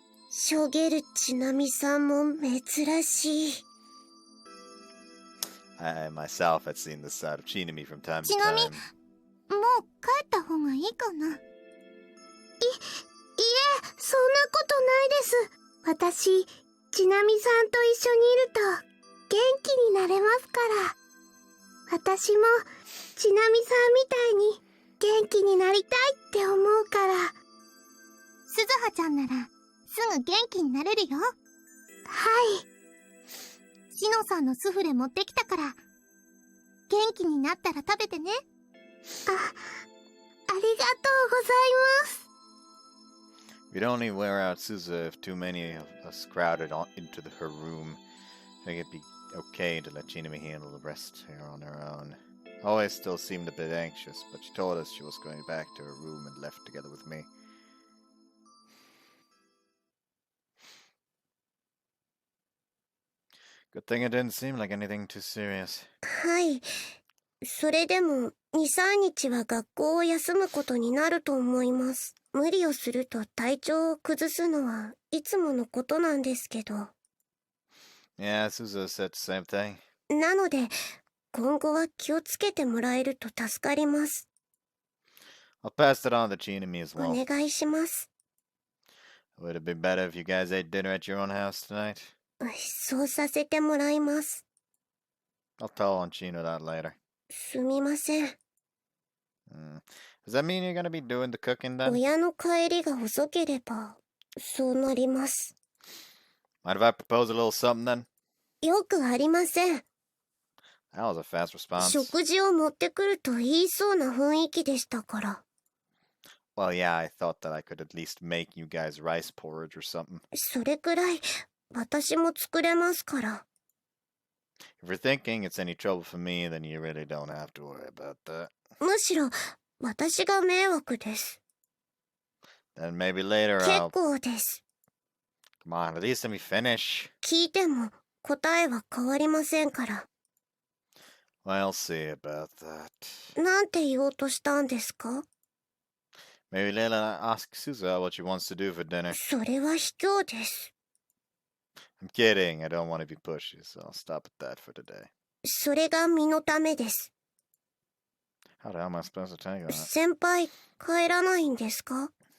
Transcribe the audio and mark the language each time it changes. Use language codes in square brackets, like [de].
[ja] しょげるちなみさんも珍しい。 [en] I myself had seen this side of Chinami from time to Chinami? time. [ja] もう帰った方がいいかな。いえ、そんなことないです。私、ちなみさんと一緒にいると元気になれますから。私もちなみさんみたいに元気になりたいって思うから。すずはちゃんならすぐ元気になれるよ。はい。しのさんのスフレ持ってきたから、元気になったら食べてね。ありがとうございます。 [en] We'd only wear out Suzu if too many of us crowded into her room. I think it'd be okay to let Chinami handle the rest here on her own. Always still seemed a bit anxious, but she told us she was going back to her room and left together with me. Good thing it didn't seem like anything too serious. [ja] はい。それでも2、3日は学校を休むことになると思います。無理をすると体調を崩すのはいつものことなんですけど。 [en] Yeah, Suzu said the same thing. [ja] なので、今後は気をつけてもらえると助かります。 [en] I'll pass it on to Chinami as well. [ja] お願いします。 [en] Would it be better if you guys ate dinner at your own house tonight? [ja] そうさせてもらいます。 [en] I'll tell on Chino that later. [ja] すみません。 [en] Does that mean you're gonna be doing the cooking then? [ja] 親の帰りが遅ければ、そうなります。 [en] Mind if I propose a little something then? [ja] よくありません。 [en] That was a fast response. [ja] 食事を持ってくると言いそうな雰囲気でしたから。 [en] Well, yeah, I thought that I could at least make you guys rice porridge or something. [ja] それくらい、私も作れますから。 [en] If you're thinking it's any trouble for me, then you really don't have to worry about that. [ja] むしろ、私が迷惑です。 [en] Then maybe later I'll... [ja] 結構です。 [en] Come on, at least let me finish. [ja] 聞いても答えは変わりませんから。 [en] I'll see about that. [ja] なんて言おうとしたんですか？ [en] Maybe later I'll ask Suzu what she wants to do for dinner. [ja] それは卑怯です。 [en] I'm kidding. I don't want to be pushy, so I'll stop at that for today. [ja] それが身のためです。 [en] How the hell am I supposed to take that? [ja] 先輩、帰らないんですか？